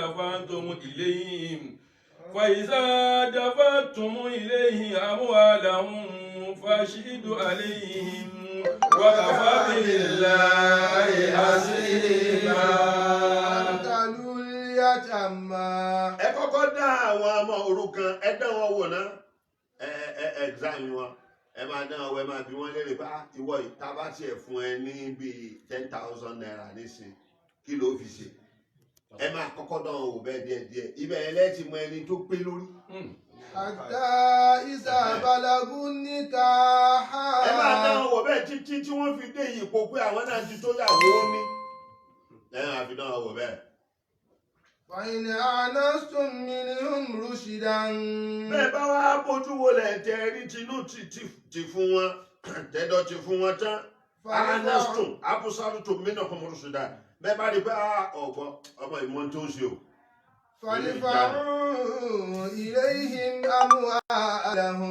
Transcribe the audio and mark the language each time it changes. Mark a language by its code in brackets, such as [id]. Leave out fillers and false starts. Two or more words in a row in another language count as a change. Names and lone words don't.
[ar] دفعتم إليه أموالهم فاشهدوا عليهم وكفى بالله حسيبا. وابتلوا اليتامى. [yo] ẹ kọ́kọ́ dá àwọn ọmọ òrukàn ẹ dá wọn wò náà exam wọn ẹ máa dán ọwọ́ ẹ máa bí wọ́n lérè bá ìwọ ìta bá tiẹ̀ fún ẹ ní bíi 10,000 naira nísìn kí ló fi ṣe ẹ máa kọ́kọ́ dán ọwọ́ bẹ́ẹ̀ díẹ̀díẹ̀ ibẹ̀ ẹ lẹ́tì mọ ẹni tó pé lórí. [ar] حتى إذا بلغوا النكاح. [yo] ẹ máa dán ọwọ́ bẹ́ẹ̀ títí tí wọ́n fi dé ipò pé àwọn náà ti tó yàwó ní ẹ máa fi dán ọwọ́ bẹ́ẹ̀. [ar] فإن آنستم منهم رشدا. [yo] bẹ́ẹ̀ bá wá bójú wo lẹ̀ tẹ́ rí tinú ti fún wọn tẹ́dọ̀ ti fún wọn tán [ar] آنستم أبصلتم منهم رشدا [yo] bẹ́ẹ̀ bá rí pé ọ̀gbọ́n ọmọ ìmọ̀ tó ń ṣe o. [ar] فادفعوا إليهم أموالهم.